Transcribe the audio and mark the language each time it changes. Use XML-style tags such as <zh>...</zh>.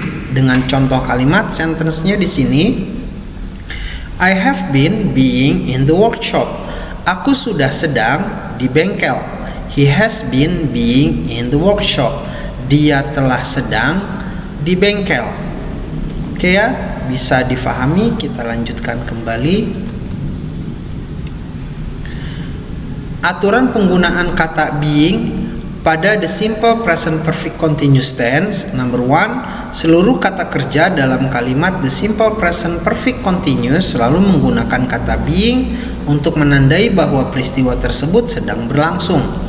<id>Dengan contoh kalimat sentence-nya di sini,</id> <en>I have been being in the workshop.</en> <id>Aku sudah sedang di bengkel.</id> <en>He has been being in the workshop.</en> <id>Dia telah sedang di bengkel. Oke ya, bisa difahami. Kita lanjutkan kembali. Aturan penggunaan kata being pada the simple present perfect continuous tense. Number 1, seluruh kata kerja dalam kalimat the simple present perfect continuous selalu menggunakan kata being untuk menandai bahwa peristiwa tersebut sedang berlangsung.</id>